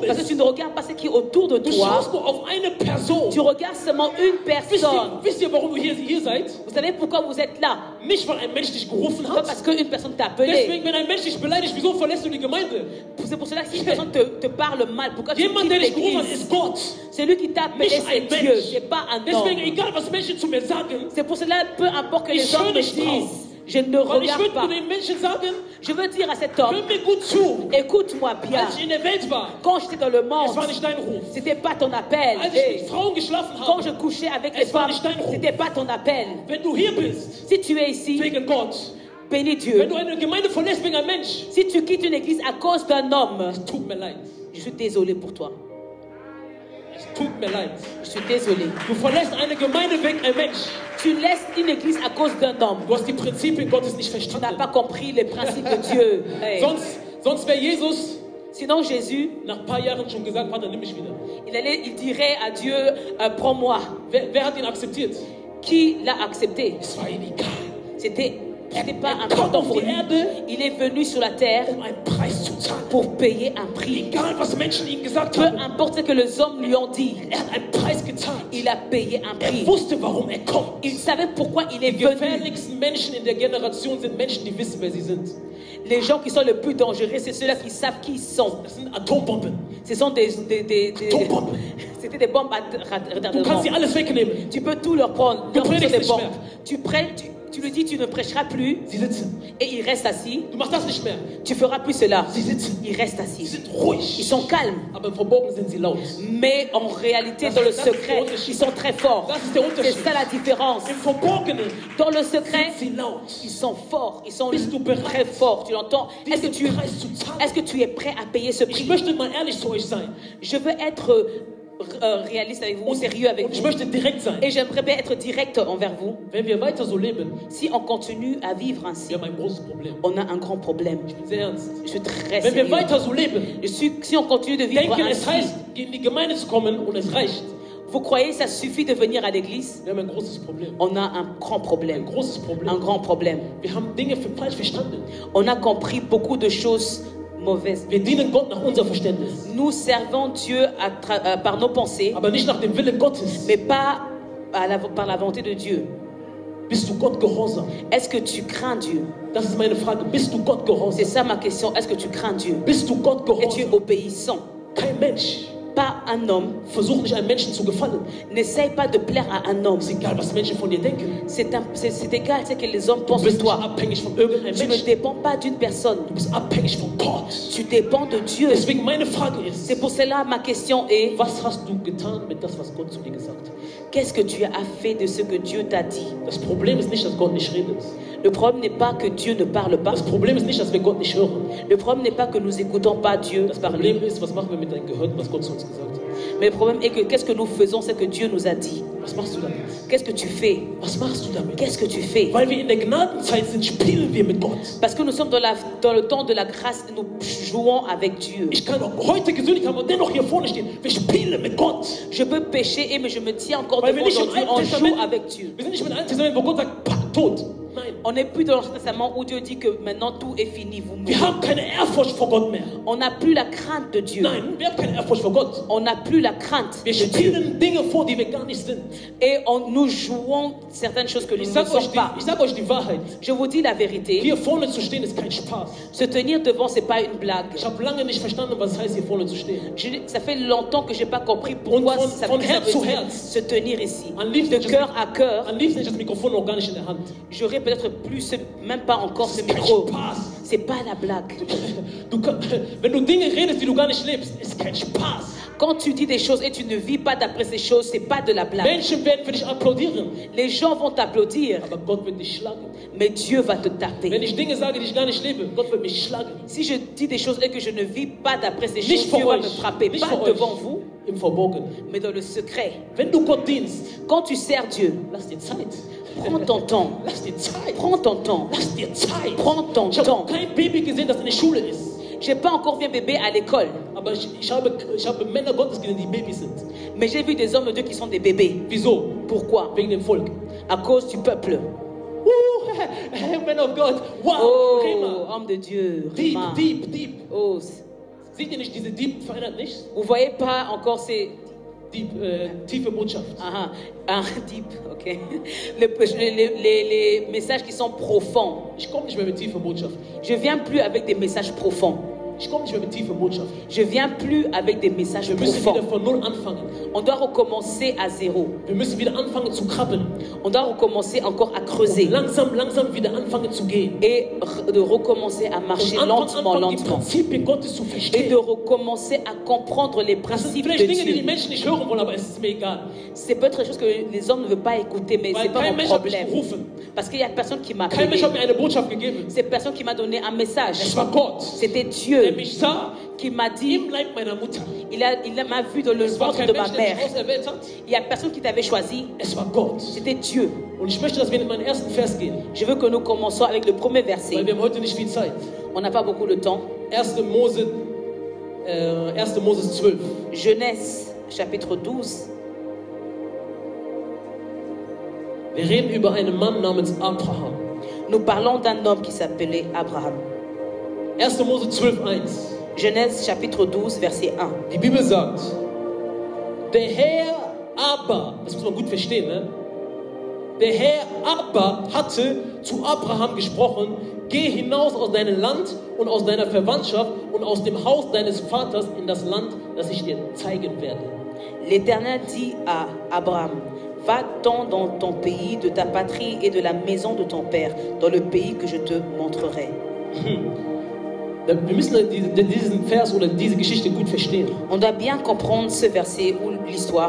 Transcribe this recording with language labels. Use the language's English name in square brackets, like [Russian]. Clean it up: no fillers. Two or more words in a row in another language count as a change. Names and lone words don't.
[French] Parce que [German] ist. [French] tu ne regardes pas ce qui est autour de [German] Du [French] toi. [German] schaust nur auf eine Person. [French] Tu regardes seulement une personne. [German] Wisst ihr, warum du hier seid? [French] Vous savez pourquoi vous êtes là? [German] Nicht, weil ein Mensch dich gerufen [French] Pas [German] hat. [French] parce qu'une personne t'a appelé. [German] Deswegen, wenn ein Mensch dich beleidigt, wieso verlässt du die Gemeinde? [French] C'est pour cela que si une personne te parle mal, pourquoi tu [German] Jemand, [French] quittes [German] der dich gerufen hat, [French] l'église? [German] ist Gott. [French] Celui qui t'a appelé, [German] Nicht [French] c'est [German] ein [French] Dieu, [German] Mensch. [French] c'est pas un [German] Deswegen, [French] homme. [German] egal was Menschen zu mir sagen, [French] C'est pour cela, peu importe que [German] Ich [French] les hommes [German] höre [French] me [German] nicht drauf. [French] disent, je ne [German] weil ich [French] regarde [German] würde [French] pas. [German] den Menschen sagen, [French] Je veux dire à cet homme, [German] hör mir gut zu. [French] écoute-moi bien. [German] Als ich in der Welt war, [French] Quand j'étais dans le [German] es war [French] monde, [German] nicht dein Ruf. [French] c'était pas ton appel. [German] Als ich [French] Hey, [German] mit Frauen geschlafen [French] quand je [German] habe, [French] couchais avec les [German] Es war [French] femmes, [German] nicht dein Ruf. [French] c'était pas ton appel. [German] wenn du hier bist, [French] Si tu es ici, [German] wegen Gott, [French] bénis [German] wenn [French] Dieu. [German] du eine Gemeinde verlässt wegen einem Mensch, [French] Si tu quittes une église à cause d'un homme, [German] tut mir leid. [French] je suis désolé pour toi. [German] Es tut mir leid. [French] Je suis désolé. [German] Du verlässt eine Gemeinde wegen einem Mensch. [French] Tu laisses une église à cause d'un homme. [German] Du hast die Prinzipien Gottes nicht [French] Tu n'as [German] verstanden. [French] pas compris les principes de Dieu. [German] Hey. Sonst wäre Jesus [French] Sinon, Jésus, [German] nach ein paar Jahren schon gesagt, Vater, nimm mich wieder. [French] il dirait à Dieu, prends-moi. [German] Wer hat ihn akzeptiert? [French] Qui l'a accepté? [German] Es war ihm egal. [French] C'était pas [German] Er [French] important [German] kam [French] pour [German] auf die [French] lui. [German] Erde, [French] Il est venu sur la terre [German] um einen Preis zu zahlen. [French] pour payer un prix. [German] Egal, was Menschen ihm gesagt [French] Peu [German] haben, [French] importe ce que les hommes lui ont dit, [German] er hat einen Preis gezahlt. [French] il a payé un [German] Er [French] prix. [German] wusste, warum er kommt. [French] Il savait pourquoi il est [German] Die [French] venu. [German] gefährlichsten Menschen in der Generation sind Menschen, die wissen, wer sie sind. [French] Les gens qui sont les plus dangereux, c'est ceux-là qui savent qui ils sont. [German] Das sind Atombomben. [French] Ce sont des [German] Atombomben. [French] c'était des bombes à [German] Du kannst [French] retardement. [German] sie alles wegnehmen. [French] Tu peux tout leur prendre. [German] Du [French] Leur prendre [German] predigst [French] des [German] nicht [French] bombes. [German] mehr. [French] Tu lui dis tu ne prêcheras plus [German] Sie sitzen. [French] et il reste assis. [German] Du machst das nicht mehr. [French] Tu feras plus cela. [German] Sie sitzen. [French] Il reste [German] Sie [French] assis. [German] sind ruhig. [French] Ils sont calmes. [German] Aber im Verborgenen sind sie laut. [French] Mais en réalité, [German] Das- [French] dans le [German] das ist der [French] secret, [German] Unterschied. [French] ils sont très forts. [German] Das ist der [French] C'est [German] Unterschied. [French] ça la différence. [German] Im Verborgenen [French] Dans le secret, [German] sind sie laut. [French] ils sont forts. Ils sont [German] Bist du bereit, [French] très forts. Tu l'entends? Est-ce que [German] diesen Preis zu zahlen? [French] tu es prêt à payer ce [German] Ich [French] prix? [German] möchte mal ehrlich zu euch sein. [French] Je veux être réaliste avec vous, sérieux avec [German] Und ich [French] vous. [German] möchte direkt sein. [French] Et j'aimerais bien être direct envers vous. [German] Wenn wir weiter so leben, [French] Si on continue à vivre ainsi, [German] wir haben ein großes Problem. [French] on a un grand problème. [German] Ich bin sehr ernst. [French] Je suis très [German] Wenn wir [French] sérieux. [German] weiter so leben, [French] Si on continue de vivre [German] denken, es [French] ainsi, [German] heißt, in die Gemeinde zu kommen und es reicht. [French] vous croyez que ça suffit de venir à l'église? [German] Wir haben ein großes Problem. [French] On a un grand [German] Ein [French] problème. [German] großes Problem. [French] Un grand problème. [German] Wir haben Dinge falsch verstanden. [French] On a compris beaucoup de choses mauvaises. [German] Wir dienen Gott nach unserem Verständnis, [French] Nous servons Dieu par nos pensées, [German] aber nicht nach dem Willen Gottes. [French] mais pas par la volonté de Dieu. [German] Bist du Gott gehorsam? [French] Est-ce que tu crains Dieu? [German] Das ist meine Frage. Bist du Gott [French] C'est [German] gehorsam? [French] ça ma question. Est-ce que tu crains Dieu? [German] Bist du Gott [French] Et tu es [German] gehorsam? [French] obéissant? [German] Kein Mensch. [French] Pas un homme. [German] Versuch nicht einem Menschen zu gefallen. [French] N'essaye pas de plaire à un homme. [German] Es ist egal, was Menschen von dir denken. [French] C'est égal ce que les hommes [German] Du [French] pensent de [German] bist nicht [French] toi. [German] abhängig von irgendeinem [French] Tu ne [German] Menschen. [French] dépends pas d'une personne. [German] Du bist abhängig von Gott. [French] Tu dépends de Dieu. [German] Deswegen meine Frage ist, [French] C'est pour cela ma question est, [German] was hast du getan mit das, was Gott zu dir gesagt hat? [French] qu'est-ce que tu as fait de ce que Dieu t'a dit? [German] Das Problem ist nicht, dass Gott nicht redet. [French] Le problème n'est pas que Dieu ne parle pas. [German] Das Problem ist nicht, dass wir Gott nicht hören. [French] Le problème n'est pas que nous n'écoutons pas Dieu [German] Das [French] parler. [German] Problem ist, was machen wir mit deinem Gehörten, was Gott zu uns gesagt hat? [French] Mais le problème est que qu'est-ce que nous faisons, c'est que Dieu nous a dit. [German] Was machst du damit? [French] Qu'est-ce que tu fais? [German] Was machst du damit? [French] Qu'est-ce que tu fais? [German] Weil wir in der Gnadenzeit sind, spielen wir mit Gott. [French] Parce que nous sommes dans le temps de la grâce et nous jouons avec Dieu. [German] Ich kann auch heute gesündigt haben und dennoch hier vorne stehen. Wir spielen mit Gott. [French] Je peux pécher, mais je me tiens encore [German] Weil wir [French] devant [German] nicht im [French] Dieu. On [German] Alten [French] joue [German] Testament, [French] avec Dieu. [German] wir sind nicht im Alten Testament, wo Gott sagt, pack, tot. Nein. [French] On n'est plus dans l'Ancien Testament où Dieu dit que maintenant tout est fini, vous mourrez. [German] Wir haben keine Ehrfurcht vor Gott mehr. [French] On n'a plus la crainte de Dieu. [German] Nein, wir haben keine Ehrfurcht vor Gott. [French] On n'a plus la crainte [German] Wir [French] de Dieu. [German] spielen Dinge vor, die wir gar nicht sind. [French] Et nous jouons certaines choses que nous [German] Ich [French] ne [German] sag [French] sommes pas. [German] euch die Wahrheit. [French] Je vous dis la vérité. [German] Hier vorne zu stehen ist kein Spaß. [French] Se tenir devant, c'est pas une blague. [German] Ich habe lange nicht verstanden, was es heißt, hier vorne zu stehen. [French] Ça fait longtemps que j'ai pas compris pourquoi [German] Und [French] ça [German] von [French] veut [German] Herz zu [French] dire [German] Herz. [French] se tenir ici. [German] Am liebsten [French] De cœur à cœur, [German] Am liebsten ist das Mikrofon noch gar nicht in der Hand. [French] j'aurais peut-être plus, même pas encore ce [German] Kein [French] micro. [German] Spaß. [French] C'est pas la blague. [German] Wenn du Dinge redest, die du gar nicht lebst, ist kein Spaß. [French] Quand tu dis des choses et tu ne vis pas d'après ces choses, c'est pas de la blague. [German] Menschen werden für dich applaudieren, [French] Les gens vont t'applaudir, [German] aber Gott wird dich schlagen. [French] mais Dieu va te [German] Wenn [French] taper. [German] ich Dinge sage, die ich gar nicht lebe, Gott wird mich schlagen. [French] Si je dis des choses et que je ne vis pas d'après ces [German] Nicht [French] choses, [German] vor [French] Dieu va [German] euch, [French] me frapper. [German] nicht [French] Pas [German] vor [French] devant [German] euch, [French] vous, [German] im Verborgenen. [French] mais dans le secret. [German] Wenn du Gott dienst, [French] Quand tu sers Dieu, [German] lass dir Zeit. [French] prends ton temps. [German] Lass dir Zeit. [French] Prends ton temps. [German] Lass dir Zeit. [French] Prends ton [German] Ich habe [French] temps. [German] kein Baby gesehen, das in der Schule ist. [French] J'ai pas encore vu un bébé à l'école, [German] Aber ich habe Männer Gottes gesehen, die Babys sind. [French] mais j'ai vu des hommes de Dieu qui sont des bébés. [German] Wieso? [French] Pourquoi? [German] Wegen dem Volk. [French] À cause du peuple. [English] Man of God. Wow. [French] Oh, Rema. homme de Dieu. [German] Deep, [French] Rema. [English] deep, deep. [French] Oh, [German] Seht ihr nicht, diese Deep verändert nicht? [French] vous voyez pas encore ces [German] Deep, tiefe Botschaft. [French] deep, ok. Les messages qui sont profonds. [German] Ich komme nicht mehr mit tiefer Botschaft. [French] Je viens plus avec des messages profonds. [German] Ich komme nicht mehr mit tiefer Botschaft. [French] Je viens plus avec des messages [German] Wir müssen [French] profonds. [German] wieder von Null anfangen. [French] On doit recommencer à zéro. [German] Wir müssen wieder anfangen zu krabbeln. [French] On doit recommencer encore à creuser. [German] Langsam, langsam wieder anfangen zu gehen. [French] Et de recommencer à marcher [German] Und [French] lentement, [German] anfangen, die [French] lentement. [German] Prinzipien Gottes zu [French] Et [German] verstehen. [French] de recommencer à comprendre les [German] Das sind [French] principes [German] vielleicht [French] de [German] Dinge, die die [French] Dieu. [German] Menschen nicht hören wollen, aber es ist mir egal. [French] C'est peut-être des choses que les hommes ne veulent pas écouter, mais [German] Weil [French] c'est pas [German] kein [French] mon [German] Mensch hat mich [French] problème. [German] gerufen. [French] Parce qu'il y a personne qui m'a [German] Kein [French] appelé. [German] Mensch hat mir eine Botschaft gegeben. [French] C'est personne qui m'a donné un message. [German] Es war Gott, [French] C'était [German] der [French] Dieu [German] mich sah [French] qui m'a dit, [German] im Leib meiner Mutter. [French] il m'a vu dans le [German] Es war [French] ventre [German] kein [French] de ma [German] Mensch, der mich [French] mère. [German] auserwählt hat. [French] Il y a personne qui t'avait choisi. [German] Es war Gott. [French] C'était Dieu. [German] Und ich möchte, dass wir in meinen ersten Vers gehen, [French] Je veux que nous commençons avec le premier [German] weil [French] verset. [German] wir haben heute nicht viel Zeit. [French] On n'a pas beaucoup de temps. [German] 1. Mose 12. [French] Genèse, chapitre 12. [German] Wir reden über einen Mann namens Abraham. [French] Nous parlons d'un homme qui s'appelait Abraham. [German] 1. Mose 12, 1. [French] Genèse, chapitre 12, verset 1. [German] Die Bibel sagt, der Herr aber, das muss man gut verstehen, ne? Der Herr aber hatte zu Abraham gesprochen, geh hinaus aus deinem Land und aus deiner Verwandtschaft und aus dem Haus deines Vaters in das Land, das ich dir zeigen werde. [French] L'Éternel dit à Abraham, va-t'en dans ton pays, de ta patrie et de la maison de ton père, dans le pays que je te montrerai. [German] Wir müssen diesen Vers oder diese Geschichte gut verstehen. [French] On doit bien comprendre ce verset ou l'histoire.